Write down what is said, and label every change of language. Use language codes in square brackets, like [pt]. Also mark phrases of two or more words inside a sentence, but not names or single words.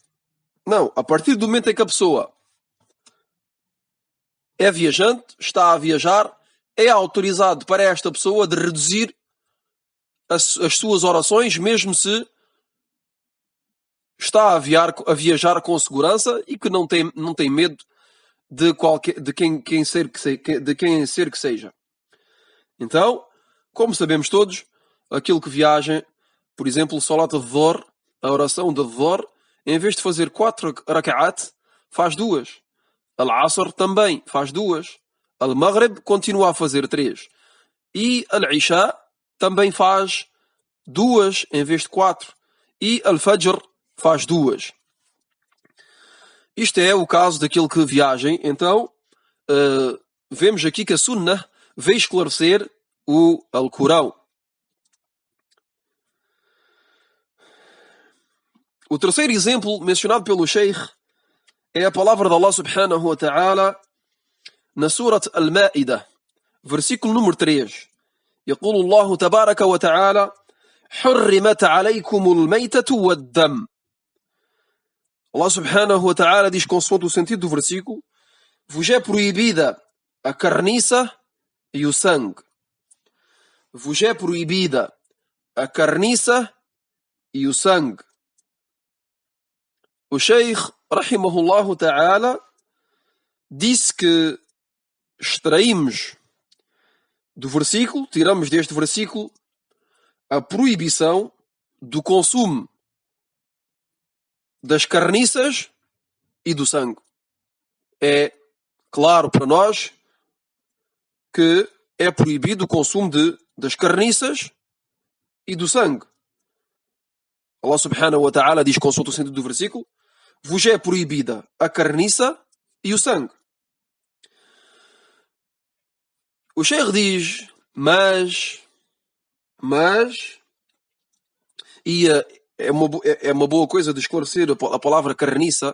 [pt] Não, a partir do momento em que a pessoa é viajante, está a viajar, é autorizado para esta pessoa de reduzir as suas orações, mesmo se está a viajar com segurança e que não tem medo de quem ser que seja. Então, como sabemos todos, aquilo que viaja, por exemplo, [ar] صلاة الظهر, [pt] a oração de Dhuhr, em vez de fazer 4 raka'at, faz 2. Al-Asr também faz 2. Al-Maghrib continua a fazer 3. E Al-Isha também faz 2 em vez de 4. E Al-Fajr faz 2. Isto é o caso daquele que viajem. Então, vemos aqui que a Sunnah veio esclarecer o Alcorão. O terceiro exemplo mencionado pelo Sheikh é a palavra de Allah [ar] سبحانه وتعالى [pt] na Surat Al-Ma'idah, versículo número 3. [ar] يقول الله تبارك وتعالى: حرمت عليكم الميتة والدم. [pt] Allah [ar] سبحانه وتعالى [pt] diz, consoante o sentido do versículo: vos é proibida a carniça e o sangue. Vos é proibida a carniça e o sangue. O Sheikh, [ar] رحمه الله تعالى, [pt] disse que extraímos do versículo, tiramos deste versículo a proibição do consumo das carniças e do sangue. É claro para nós que é proibido o consumo das carniças e do sangue. Allah [ar] سبحانه وتعالى [pt] diz, consulta o sentido do versículo: vos é proibida a carniça e o sangue. O Sheikh diz, Mas e é uma boa coisa de esclarecer a palavra carniça.